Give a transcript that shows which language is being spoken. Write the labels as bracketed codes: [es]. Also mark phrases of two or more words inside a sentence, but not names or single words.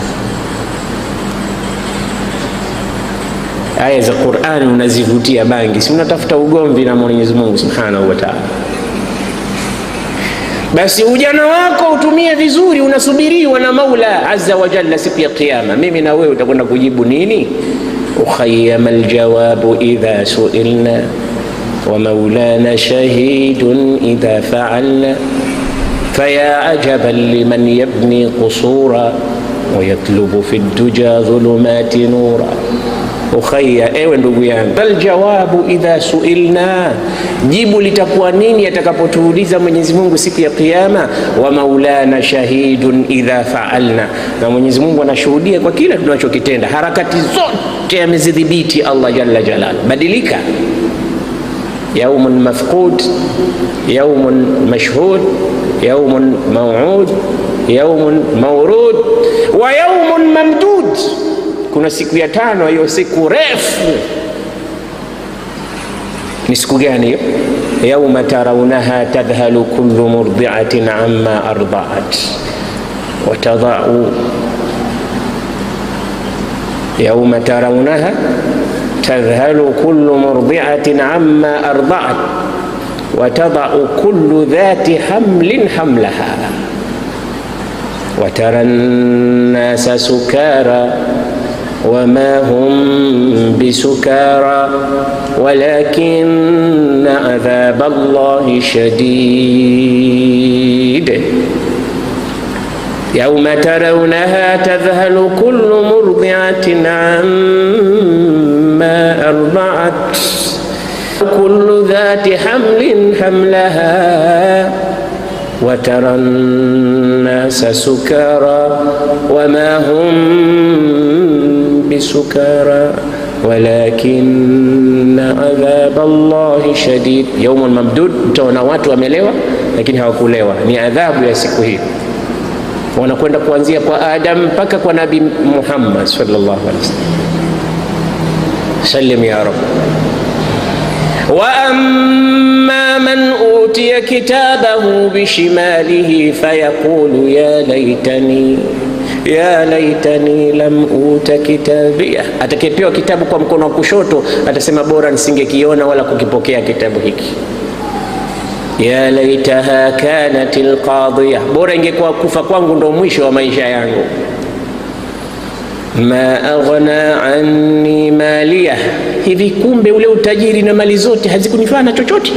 [sw] Aya za Qur'ani unazivutia bangi, si unatafuta ugomvi na Mwenyezi Mungu [ar] سبحانه وتعالى? [sw] Basi ujana wako utumie vizuri, unasubiriwa na Maula [ar] عز وجل [sw] siku ya Kiyama. Mimi na wewe utakwenda kujibu nini? [ar] أخيّ ما الجواب إذا سئلنا ومولانا شهيد إذا فعلنا فيا عجبا لمن يبني قصورا ويطلب في دجى الظلمات نورا. [sw] Ukhayya, ewe ndugu yangu, [ar] الجواب إذا سئلنا, [sw] jibu litakuwa nini atakapotuuliza Mwenyezi Mungu siku ya Kiyama? [ar] ومولانا شهيد إذا فعلنا, [sw] na Mwenyezi Mungu anashuhudia kwa kila tunachokitenda. Harakati zote amezidhibiti [ar] الله جل جلال. [sw] Badilika. [ar] يوم مفقود يوم مشهود يوم موعود يوم مورود ويوم ممدود. [sw] Kuna siku ya tano, hiyo siku refu. Ni siku gani hiyo? [ar] يوم ترونها تذهل كل مرضعة عما أرضعت وتضع. يوم ترونها تذهل كل مرضعة عما أرضعت وتضع كل ذات حمل حملها وترى الناس سكارى وما هم بسكارى ولكن عذاب الله شديد يوم ترونها تذهل كل مرضعة عما أرضعت كل ذات حمل حملها وترى الناس سكارى وما هم بسكارى ولكن عذاب الله شديد. يوم mamdud, [sw] utaona watu wamelewa lakini hawakulewa. Ni adhabu ya siku hii, wanakwenda kuanzia kwa Adam mpaka kwa Nabii Muhammad [ar] صلى الله عليه وسلم. سلم يا رب. وأما من أوتي كتابه بشماله فيقول يا ليتني لم أوت كتابيه. [sw] Atakayepewa kitabu kwa mkono wa kushoto atasema bora nisingekiona wala kukipokea kitabu hiki. [ar] يا ليتها كانت القاضية, [sw] bora ingekuwa kufa kwangu ndo mwisho wa maisha yangu. [ar] ما أغنى عني ماليه, [sw] hivi kumbe ule utajiri na mali zote hazikunifaa na chochote.